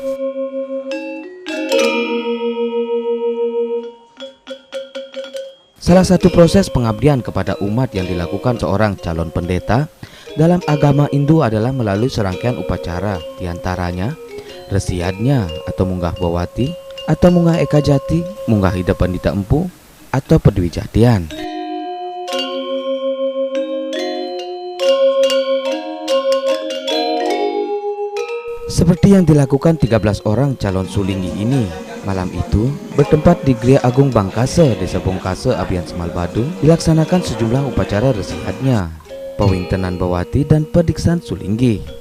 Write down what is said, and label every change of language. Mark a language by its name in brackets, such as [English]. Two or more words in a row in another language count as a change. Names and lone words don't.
[Indonesian] Salah satu proses pengabdian kepada umat yang dilakukan seorang calon pendeta dalam agama Hindu adalah melalui serangkaian upacara, diantaranya resi yajna atau munggah bawati, atau munggah eka jati, munggah ida pandita empu, atau pedwi jatian. Seperti yang dilakukan 13 orang calon sulinggi ini, malam itu bertempat di Gria Agung Bangkase, Desa Bongkase, Abian Semal Badung, dilaksanakan sejumlah upacara resi yajna, pewintenan bawati, dan pediksan sulinggi.